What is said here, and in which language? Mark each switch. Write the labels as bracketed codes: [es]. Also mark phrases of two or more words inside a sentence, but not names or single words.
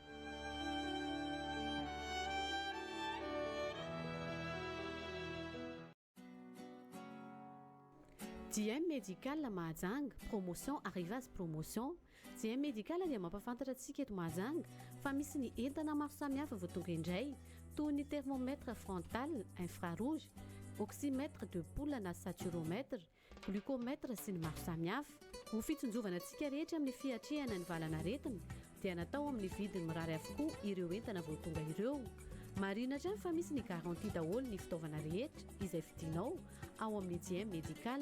[fr] DM Médical Mahajanga, promotion Arrivage promotion. [mg] DM Médical dia mampafantatra antsika eto Mahajanga fa misy ny entana maro samihafa vao tonga indray toy ny [fr] thermomètre frontal, infrarouge, oxymètre de poule [mg] na saturomètre, glucomètre sy ny maro samihafa. Ho fitsonjovana antsika rehetra amin'ny fiatrehana ny valanaretina dia natao amin'ny vidiny mirary avokoa ireo entana vao tonga ireo. Marina hatrany fa misy ny garantie daholo ny fitaovana rehetra izay vidinao ao amin'ny DM Médical.